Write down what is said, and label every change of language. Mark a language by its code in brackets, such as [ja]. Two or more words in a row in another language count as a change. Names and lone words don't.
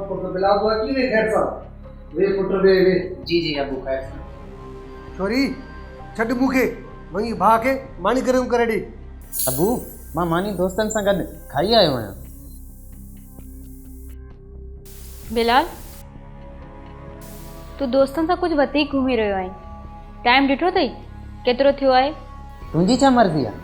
[sd] पुट बिलाल बुआ की वे खैर सा? वे पुट वे। जी जी अबू खैर सा। छोरी छड मूंखे, वही भा के मानी गरम करे ॾे। अबू, मां मानी दोस्तनि सां गॾु खाई आयो आहियां। बिलाल, तू दोस्तनि सां कुझु वधीक घुमी रहियो आहीं। टाइम ॾिठो अथई केतिरो थियो आहे? तुंहिंजी छा मर्ज़ी आहे?